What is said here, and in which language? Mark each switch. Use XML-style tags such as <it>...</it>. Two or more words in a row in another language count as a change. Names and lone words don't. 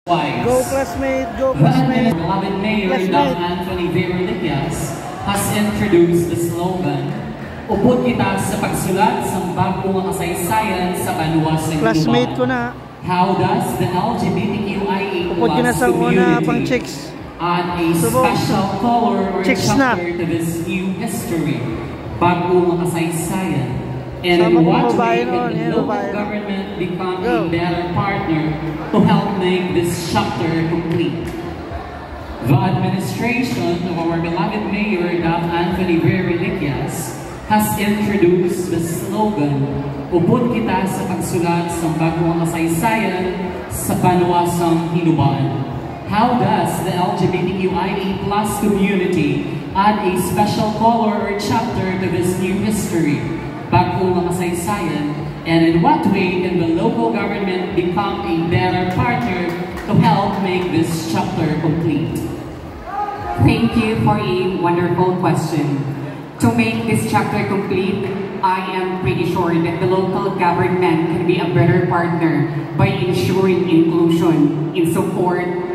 <en>Go classmate, go classmate. Beloved Mayor Dr. Anthony Veroliquias has introduced the slogan,</en> <hil>"Upod kita sa pagsulat sa bagong kasaysayan sa kaluwasan ng classmate ko na.</hil> <en>How does the LGBTQIA+ community add a special color or chapter to this new history,</en> <hil>bagong kasaysayan?</hil> <en>And in what way can the local government become a better partner to help make this chapter complete? The administration of our beloved Mayor Dr. Anthony Veroliquias has introduced the slogan,</en> <hil>"Upod kita sa pagsulat sa bagong kasaysayan sa panuwasang hinubaan."</hil> <en>How does the LGBTQIA+ community add a special color or chapter to this new history,</en> <hil>bagong kasaysayan,</hil> <en>and in what way can the local government become a better partner to help make this chapter complete? Thank you for a wonderful question. To make this chapter complete, I am pretty sure that the local government can be a better partner by ensuring inclusion, in support</en>